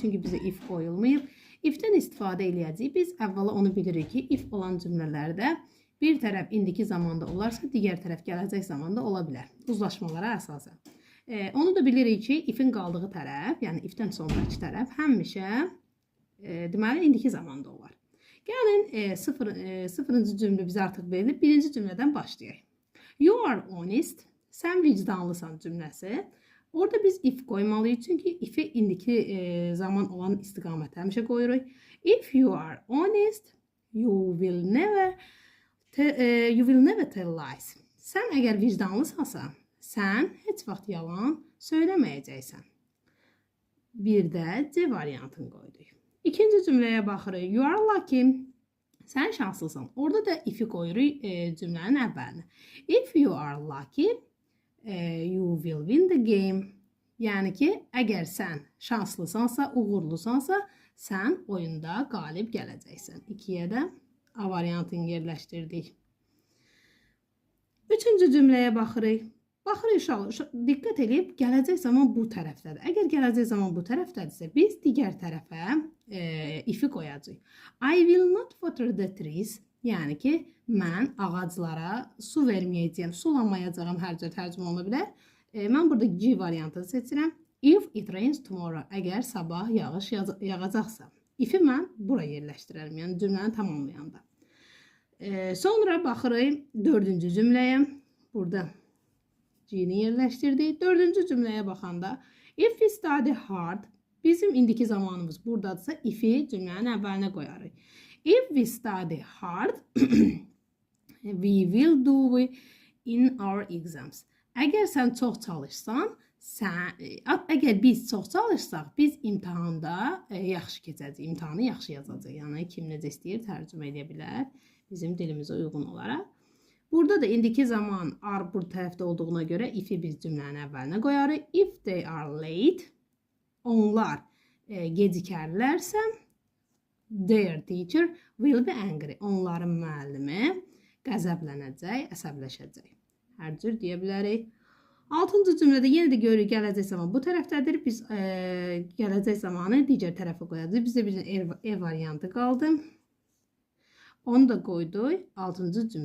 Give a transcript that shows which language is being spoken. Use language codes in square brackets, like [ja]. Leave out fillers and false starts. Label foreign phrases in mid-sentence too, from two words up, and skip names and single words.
[az] Çünki bizə if qoyulmayıb. If-dən istifadə eləyəcəyik. Biz əvvəla onu bilirik ki, if olan cümlələrdə bir tərəf indiki zamanda olarsa, digər tərəf gələcək zamanda ola bilər. Uzlaşmalara əsasən. Onu da bilirik ki, ifin qaldığı tərəf, yəni ifdən sonraki tərəf həmişə deməli indiki zamanda olar. Gəlin, sıfırıncı cümlə bizə artıq verilib. Birinci cümlədən başlayaq. [en] You are honest, [az] sən vicdanlısan cümləsi. Orada biz if qoymalıyıq, çünki ifi indiki zaman olan istiqamətə həmişə qoyuruq. [en] If you are honest, you will never tell lies. [az] Sən əgər vicdanlısansa, sən heç vaxt yalan söyləməyəcəksən. Bir də C variantını qoyduq. İkinci cümləyə baxırıq. [en] You are lucky. [az] Sən şanslısan. Orada da if'i qoyuruq cümlənin əvvəlinə. [en] If you are lucky, you will win the game. [az] Yəni ki, əgər sən şanslısansa, uğurlusansa, sən oyunda qalib gələcəksən. İkiyə də A variantını yerləşdirdik. Üçüncü cümləyə baxırıq. Baxırıq, diqqət edib, gələcək zaman bu tərəfdədir. Əgər gələcək zaman bu tərəfdədirsə, biz digər tərəfə if'i qoyacağıq. [en] I will not water the trees. [az] Yəni ki, mən ağaclara su verməyəcəyəm, sulamayacağım hər cür tərcümə ola bilər. Mən burada G variantını seçirəm. [en] If it rains tomorrow. [az] Əgər sabah yağış yağacaqsa. If'i mən bura yerləşdirərəm, yəni cümləni tamamlayanda. Sonra baxırıq dördüncü cümləyə. Burada G-ni yerləşdirdik. Dördüncü cümləyə baxanda [en] if we study hard, [az] bizim indiki zamanımız buradadırsa if-i cümlənin əvvəlinə qoyarıq. [en] If we study hard, we will do in our exams. [az] Əgər sən çox çalışsan, əgər biz çox çalışsaq, biz imtahanda yaxşı keçəcəyik, imtahanı yaxşı yazacaq. Yəni, kim necə istəyir, tərcümə edə bilər bizim dilimizə uyğun olaraq. Burada da indiki zaman are bu tərəfdə olduğuna görə if-i biz cümlənin əvvəlinə qoyarıq. [en] If they are late, [az] onlar gecikərlərsə, [en] their teacher will be angry. [az] Onların müəllimi qəzəblənəcək, əsəbləşəcək. Hər cür deyə bilərik. 6-cı cümlədə yenə də görürük gələcək zaman bu tərəfdədir. Biz gələcək zamanı digər tərəfə qoyacağıq. Bizdə bir E variantı qaldı. Onu da qoyduq 6-cı cümləyə.